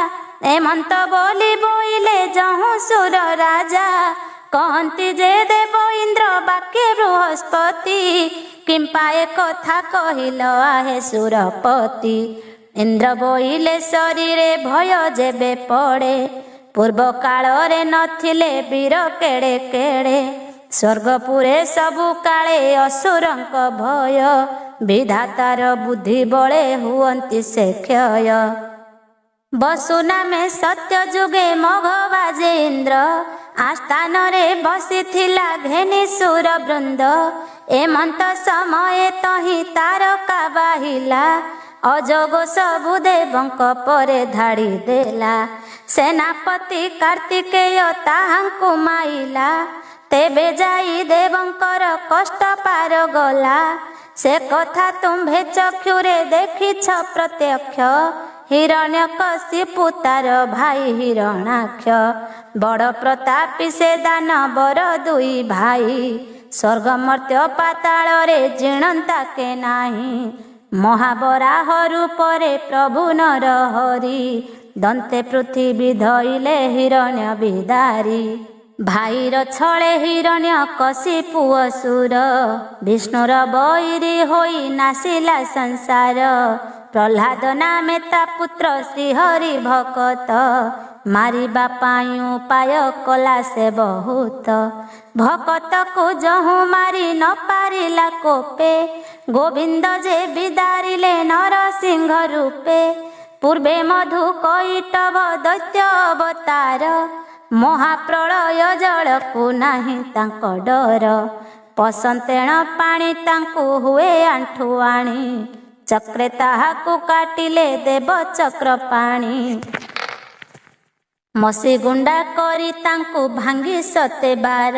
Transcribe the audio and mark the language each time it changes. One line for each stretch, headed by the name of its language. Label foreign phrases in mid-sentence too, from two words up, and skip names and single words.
Odia: ଏମନ୍ତ ବୋଲି ବୋଇଲେ ଯହୁ ସୁର ରାଜା କହତି ଯେ ଦେବ ଇନ୍ଦ୍ର ବାକ୍ୟ ବୃହସ୍ପତି କିମ୍ପା ଏ କଥା କହିଲ ଆହେ ସୁରପତି ଇନ୍ଦ୍ର ବୋଇଲେ ଶରୀରେ ଭୟ ଯେବେ ପଡ଼େ ପୂର୍ବ କାଳ ରେ ନଥିଲେ ବୀର କେଡ଼େ କେଡ଼େ ସ୍ୱର୍ଗପୁରେ ସବୁ କାଳେ ଅସୁରଙ୍କ ଭୟ ବିଧାତାର ବୁଦ୍ଧି ବଳେ ହୁଅନ୍ତି ସେ କ୍ଷୟ ବସୁନା ମେଁ ସତ୍ୟ ଯୁଗେ ମଘ ବାଜେ ଇନ୍ଦ୍ର ଆସ୍ଥାନ ରେ ବସି ଥିଲା ଘେନି ସୁର ବୃନ୍ଦ ଏମନ୍ତ ସମୟ ତହି ତାରକା ବାହିଲା ଅଯୋଗ ସବୁ ଦେବଙ୍କ ପରେ ଧାଡ଼ି ଦେଲା ସେନାପତି କାର୍ତ୍ତିକେୟ ତାହାଙ୍କୁ ମାଇଲା ତେବେ ଯାଇ ଦେବଙ୍କର କଷ୍ଟ ପାର ଗଲା ସେ କଥା ତୁମ୍ଭେ ଚକ୍ଷୁରେ ଦେଖିଛ ପ୍ରତ୍ୟକ୍ଷ ହିରଣ୍ୟକଶିପୁ ତାର ଭାଇ ହିରଣାକ୍ଷ ବଡ଼ ପ୍ରତାପୀ ସେ ଦାନବର ଦୁଇ ଭାଇ ସ୍ୱର୍ଗ ମର୍ତ୍ତ୍ୟ ପାତାଳ ରେ ଜିଣନ୍ତା କେ ନାହି ମହାବରାହ ରୂପରେ ପ୍ରଭୁ ନର ହରି ଦନ୍ତେ ପୃଥ୍ୱୀ ଧଇଲେ ହିରଣ୍ୟ ବିଦାରି ଭାଇର ଛଳେ ହିରଣ୍ୟ କଶିପୁ ଅସୁର ବିଷ୍ଣୁର ବଇରୀ ହୋଇ ନାଶିଲା ସଂସାର ପ୍ରହ୍ଲାଦ ନାମେ ତା ପୁତ୍ର ଶ୍ରୀହରି ଭକତ ମାରିବା ପାଇ ଉପାୟ କଲା ସେ ବହୁତ ଭକତ କୋ ଯହୁ ମାରି ନ ପାରିଲା କୋପେ ଗୋବିନ୍ଦ ଯେ ବିଦାରିଲେ ନରସିଂହ ରୂପେ ପୂର୍ବେ ମଧୁ କୈଟଭ ଦୈତ୍ୟ ଅବତାର ମହାପ୍ରଳୟ ଜଳକୁ ନାହିଁ ତାଙ୍କ ଡର। ପସନ୍ତେଣ ପାଣି ତାଙ୍କୁ ହୁଏ ଆଣ୍ଠୁଆଣି। ଚକ୍ରେ ତାହାକୁ କାଟିଲେ ଦେବ ଚକ୍ର ପାଣି। ମସି ଗୁଣ୍ଡା କରି ତାଙ୍କୁ ଭାଙ୍ଗି ସତେ ବାର।